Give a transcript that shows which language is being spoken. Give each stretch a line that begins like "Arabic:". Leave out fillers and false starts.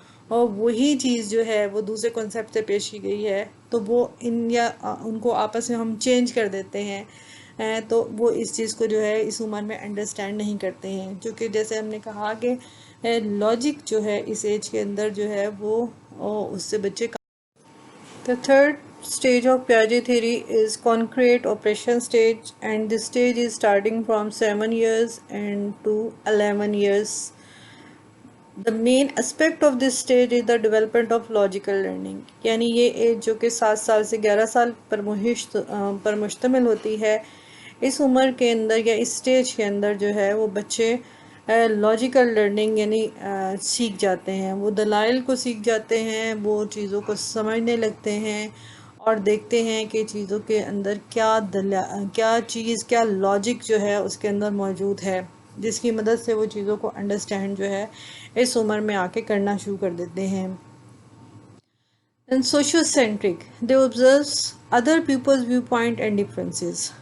Urdu: وہی چیز جو ہے وہ دوسرے کنسیپٹ سے پیش کی گئی ہے تو وہ ان کو آپس میں ہم چینج کر دیتے ہیں، تو وہ اس چیز کو جو ہے اس عمر میں انڈرسٹینڈ نہیں کرتے ہیں، کیونکہ جیسے ہم نے کہا کہ لاجک جو ہے اس ایج کے اندر جو ہے وہ اس سے بچے کا۔
English: The third stage of Piaget theory is concrete operation stage, and this stage is starting from 7 years and to 11 years. The main aspect of this stage is the development of logical learning.
Urdu: یعنی یہ age جو کہ 7 سال سے 11 سال پر مشتمل ہوتی ہے، اس عمر کے اندر یا اس سٹیج کے اندر جو ہے وہ بچے لاجیکل لرننگ یعنی سیکھ جاتے ہیں، وہ دلائل کو سیکھ جاتے ہیں، وہ چیزوں کو سمجھنے لگتے ہیں اور دیکھتے ہیں کہ چیزوں کے اندر کیا چیز کیا لاجک جو ہے اس کے اندر موجود ہے، جس کی مدد سے وہ چیزوں کو انڈرسٹینڈ جو ہے اس عمر میں آ کے کرنا شروع کر دیتے ہیں۔
English: Socio-centric, they observe other people's viewpoint and differences.